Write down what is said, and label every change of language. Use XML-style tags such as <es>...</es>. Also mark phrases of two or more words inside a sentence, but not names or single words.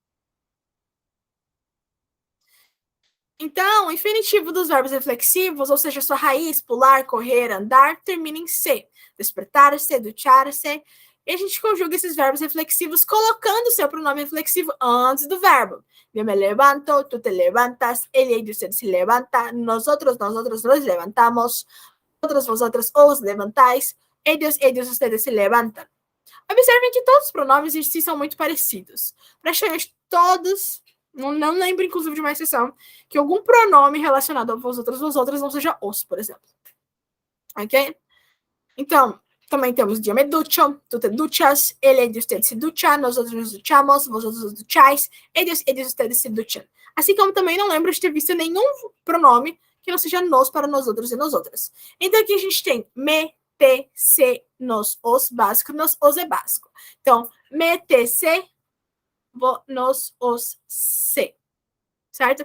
<pt>Então, o infinitivo dos verbos reflexivos, ou seja, sua raiz, pular, correr, andar, termina em se.</pt> <es>Despertar-se, duchar-se.</es> <pt>E a gente conjuga esses verbos reflexivos colocando o seu pronome reflexivo antes do verbo. Eu me levanto,</pt> <es>tú te levantas, ella y usted se levanta, nosotros nos levantamos, vosotros, vosotras os levantáis, ellos, ustedes se levantam.</es> <pt>Observem que todos os pronomes em si são muito parecidos. Praticamente todos, não lembro inclusive de uma exceção, que algum pronome relacionado a vosotras não seja os, por exemplo. Ok? Então, também temos</pt> <es>yo me ducho, tú te duchas, ele y usted se ducha, nosotros nos duchamos, vosotros os duchais, ellos, ustedes se duchan.</es> <pt>Assim como também não lembro de ter visto nenhum pronome que não seja nos para nós outros e nós outras. Então aqui a gente tem me, te, se, nos, os, básico, nos, os é básico. Então, me, te, se, nos, os, se. Certo?</pt>